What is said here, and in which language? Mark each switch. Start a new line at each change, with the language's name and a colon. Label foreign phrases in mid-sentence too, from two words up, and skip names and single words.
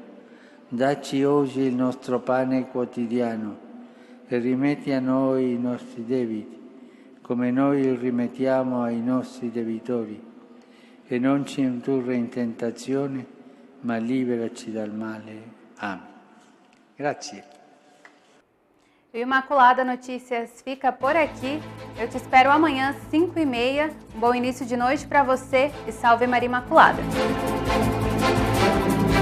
Italian: Dacci oggi il nostro pane quotidiano e rimetti a noi i nostri debiti, come noi rimettiamo ai nostri debitori, e non ci indurre in tentazione, ma liberaci dal male. Amém. Grazie.
Portuguese: O Imaculada Notícias fica por aqui. Eu te espero amanhã, 5h30. Um bom início de noite para você e salve Maria Imaculada.